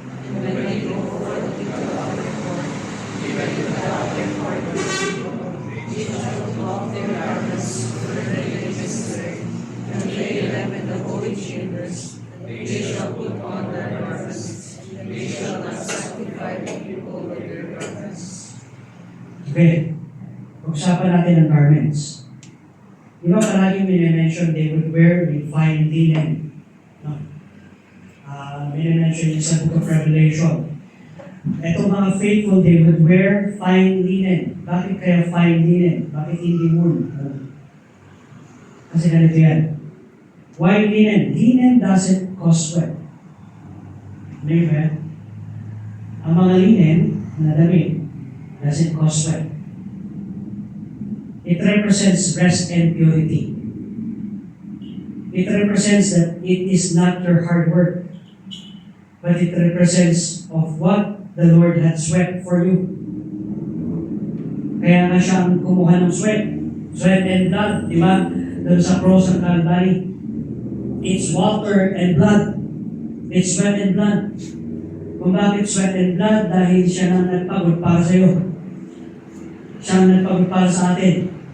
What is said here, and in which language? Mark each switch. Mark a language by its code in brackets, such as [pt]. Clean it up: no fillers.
[en] And when they go forth into the outer court, even to the outer court of the people, they shall clothe their garments for they minister, and lay them in the holy chambers. They shall put on their garments, and they shall not sanctify the people with their garments. Okay. [tl] Pag-usapan natin ang garments. Di ba palagi minimension [en] they would wear with fine linen? No? [tl] Minimension yung sa [en] Book of Revelation. Ito mga faithful, they would wear fine linen. [tl] Bakit kaya fine linen? Bakit hindi wool? Kasi ganito yan. [en] Why linen? Linen doesn't cause sweat. Di ba? [tl] Ang mga linen na damit [en] doesn't cause sweat. It represents rest and purity. It represents that it is not your hard work, but it represents of what the Lord had sweat for you. [tl] Kaya nga siya ang kumuha ng sweat. [en] Sweat and blood, [tl] di ba? Doon sa [en] cross ng Calvary. It's water and blood. It's sweat and blood. [tl] Kung bakit [en] sweat and blood? [tl] Dahil siya nang nagpagod para sa iyo. Siya ang nagpagod para sa atin.